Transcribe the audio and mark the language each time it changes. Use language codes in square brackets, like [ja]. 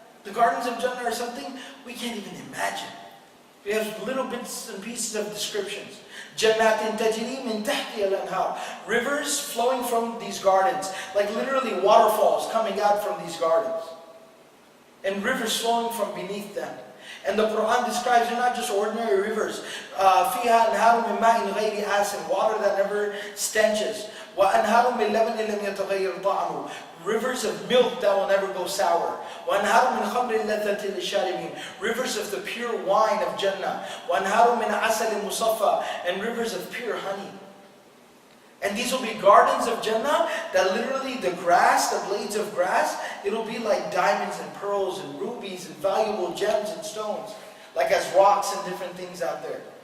[en] The gardens of Jannah are something we can't even imagine. We have little bits and pieces of descriptions. [ar] Jannatin tajri min tahtiha al-anhar. [en] Rivers flowing from these gardens, like literally waterfalls coming out from these gardens. And rivers flowing from beneath them. And the Quran describes they're not just ordinary rivers. [ar] فِيهَا أَنْهَارٌ مِّن مَاءٍ غَيْرِ آسٍ, [en] water that never stenches. [ar] وَأَنْهَارٌ مِّن لَبَنٍ لَمْ يَتَغَيَّرْ طَعْمُهُ, [en] rivers of milk that will never go sour. [ar] وَأَنْهَارٌ مِّن خَمْرٍ لَذَّةٍ لِلشَّارِبِينَ, [en] rivers of the pure wine of Jannah. [ar] وَأَنْهَارٌ مِّنْ عَسَلٍ مُصَفَّى, [en] and rivers of pure honey. And these will be gardens of Jannah that literally the grass, the blades of grass, it'll be like diamonds and pearls and rubies and valuable gems and stones, like as rocks and different things out there.